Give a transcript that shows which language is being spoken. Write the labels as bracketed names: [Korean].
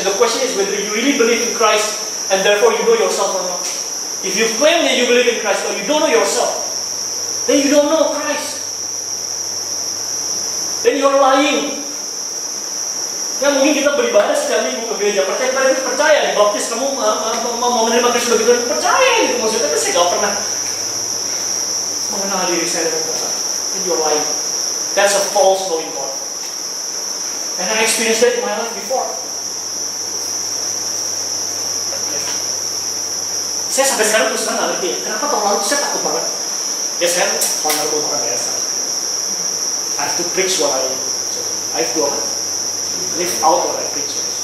[English] The question is whether you really believe in Christ and therefore you know yourself or not. If you claim that you believe in Christ but you don't know yourself, then you don't know Christ. Then you're lying. [Indonesian] Ya mungkin kita beribadah setiap minggu ke gereja, percaya dibaptis, kamu mau menerima Kristus sebagai Tuhan, percaya gitu maksudnya. Tapi saya nggak pernah mengenal diri saya dengan Tuhan. [English] And you're lying. That's a false knowing God. And I experienced that in my life before. [Indonesian] Saya sampai sekarang terus terang nggak ngerti ya, kenapa tahun lalu saya takut banget. Ya saya vulnerable banget biasa. [English] I have to preach what I have to live out what I preach.